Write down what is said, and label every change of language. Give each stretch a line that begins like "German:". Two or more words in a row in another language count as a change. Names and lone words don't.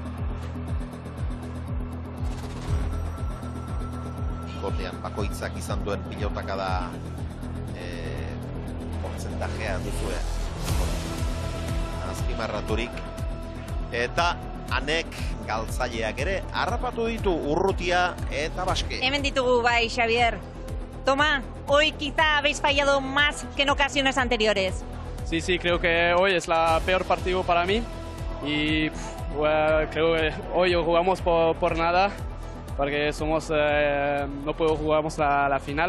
Basque: Bikotean bakoitzak izan duen pilotakada portzentajea duzue. Azpimarraturik. Eta anek galtzaileak ere harrapatu ditu Urrutia eta Baske. Hemen ditugu bai, Xavier.
Spanish: Toma, hoy quizá habéis fallado más que en ocasiones anteriores. Sí, creo que hoy es la peor partido para mí y creo que hoy jugamos por nada porque no jugamos la final.